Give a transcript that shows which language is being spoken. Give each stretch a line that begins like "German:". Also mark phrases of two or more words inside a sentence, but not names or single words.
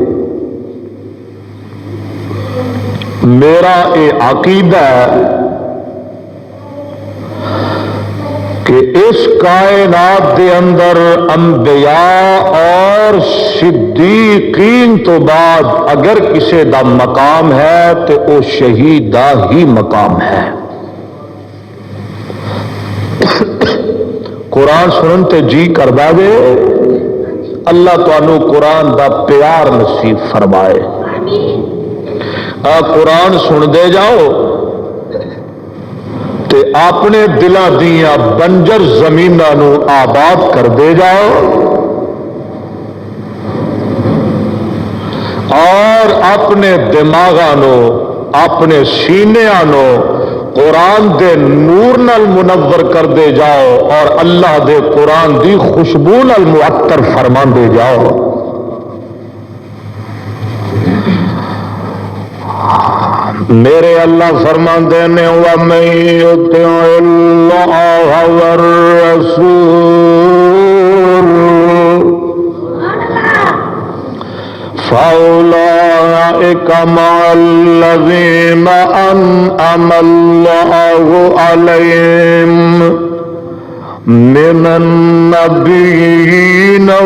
Punjabi: میرا اے عقیدہ ہے کہ اس کائنات دے اندر انبیاء اور صدیقین تو بعد اگر کسی دا مقام ہے تو وہ شہید دا ہی مقام ہے۔ قرآن سنن تے جی کردا وے، اللہ تانوں قرآن دا پیار نصیب فرمائے۔ قرآن سن دے جاؤ تے اپنے دلاں دیاں بنجر زمیناں نو آباد کر دے جاؤ، اور اپنے دماغاں نو اپنے سینیاں نو قرآن دے نور نال منور کر دے جاؤ، اور اللہ دے قرآن دی خوشبو نال معطر فرما دے جاؤ۔ میرے اللہ فرماندے نے
Arabic: وَمَن يُطِعِ اللَّهَ وَالرَّسُولَ فَأُولَٰئِكَ مَعَ الَّذِينَ أَنْعَمَ اللَّهُ عَلَيْهِمْ من النبيين